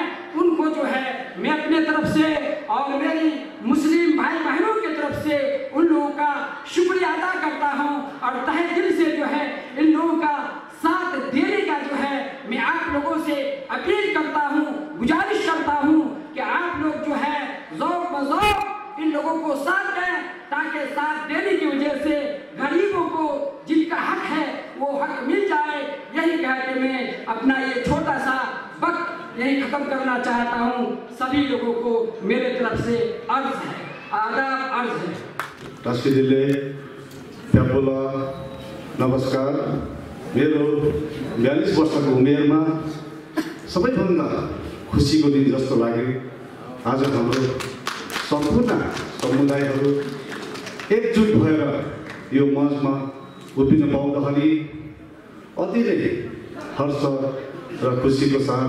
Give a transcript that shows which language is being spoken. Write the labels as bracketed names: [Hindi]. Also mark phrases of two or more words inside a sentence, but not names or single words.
[Hindi] उनको जो है मैं अपने तरफ से और मेरी मुस्लिम भाई बहनों की तरफ से उन लोगों का शुक्रिया अदा करता हूं और तहे दिल से जो है इन लोगों का साथ देने का जो है मैं आप लोगों से अपील करता हूं, गुजारिश करता हूं कि आप लोग जो है ज़ौक़ बज़ौक़ इन लोगों को साथ दें, ताकि साथ देने की वजह से गरीबों को जिनका हक है वो हक मिल जाए। यही कह के मैं अपना ये छोटा सा वक्त यही खत्म करना चाहता हूँ। सभी लोगों को मेरे तरफ से अर्ज है, आदाब अर्ज है। राष्ट्रजीले प्यापोला नमस्कार। [Nepali] मेरो 42 वर्षको उमेरमा सबैभन्दा खुसीको दिन जस्तो लाग्यो। आज हाम्रो सम्पूर्ण समुदायहरू एकजुट भएर यो मञ्चमा उभिन पाउँदाखेरि अति नै हर्ष र खुसीको